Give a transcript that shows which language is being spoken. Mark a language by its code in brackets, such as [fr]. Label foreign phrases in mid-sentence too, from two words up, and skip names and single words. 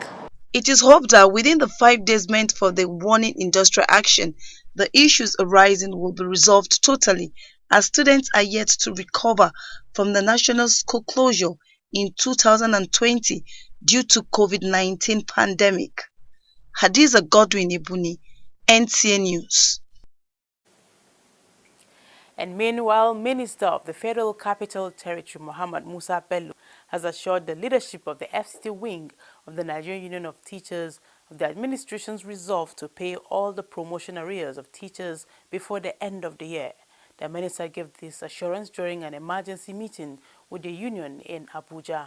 [en] It is hoped that within the 5 days meant for the warning industrial action, the issues arising will be resolved totally, as students are yet to recover from the national school closure in 2020 due to COVID-19 pandemic. Hadiza Godwin Ebuni, NTA News. And meanwhile, Minister of the Federal Capital Territory, Muhammad Musa Bello, has assured the leadership of the FCT wing of the Nigerian Union of Teachers of the administration's resolve to pay all the promotion arrears of teachers before the end of the year. The minister gave this assurance during an emergency meeting with the union in Abuja.